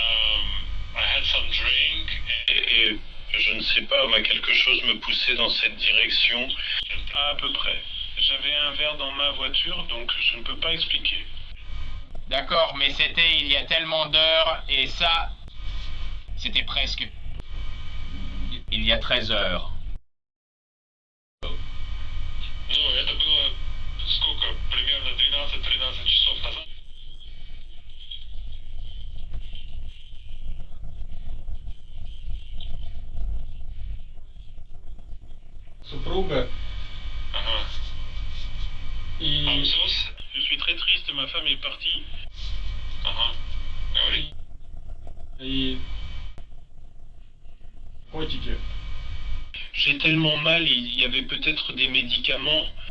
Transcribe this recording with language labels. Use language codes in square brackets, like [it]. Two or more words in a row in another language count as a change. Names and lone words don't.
[fr] Et je ne sais pas, mais quelque chose me poussait dans cette direction. À peu près. J'avais un verre dans ma voiture, donc je ne peux pas expliquer. D'accord, mais c'était il y a tellement d'heures, et ça, c'était presque... il y a 13 heures. [ru] Это было сколько? Примерно 12-13 часов назад. Супруга. [fr] Je suis très triste, ma femme est partie. Et... J'ai tellement mal, il y avait peut-être des médicaments.